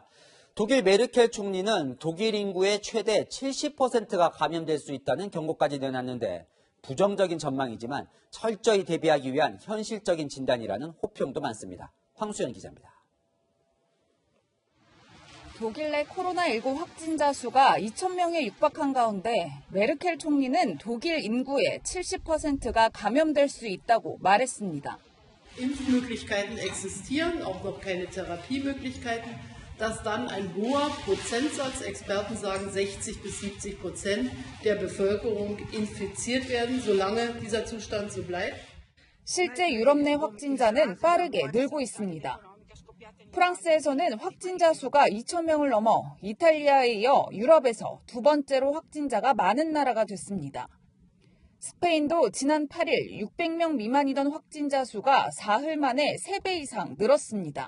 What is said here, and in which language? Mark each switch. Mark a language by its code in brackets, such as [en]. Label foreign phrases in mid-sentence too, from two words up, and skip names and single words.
[ko] 독일 메르켈 총리는 독일 인구의 최대 70%가 감염될 수 있다는 경고까지 내놨는데 부정적인 전망이지만 철저히 대비하기 위한 현실적인 진단이라는 호평도 많습니다. 황수연 기자입니다. 독일 내 코로나19 확진자 수가 2,000명에 육박한 가운데 메르켈 총리는 독일 인구의 70%가 감염될 수 있다고 말했습니다. [de] Impfmöglichkeiten existieren, auch noch keine Therapiemöglichkeiten, dass dann ein hoher Prozentsatz, Experten sagen 60 bis 70% der Bevölkerung infiziert werden, solange dieser Zustand so bleibt. [ko] 실제 유럽 내 확진자는 빠르게 늘고 있습니다. 프랑스에서는 확진자 수가 2,000명을 넘어 이탈리아에 이어 유럽에서 두 번째로 확진자가 많은 나라가 됐습니다. 스페인도 지난 8일 600명 미만이던 확진자 수가 사흘 만에 3배 이상 늘었습니다.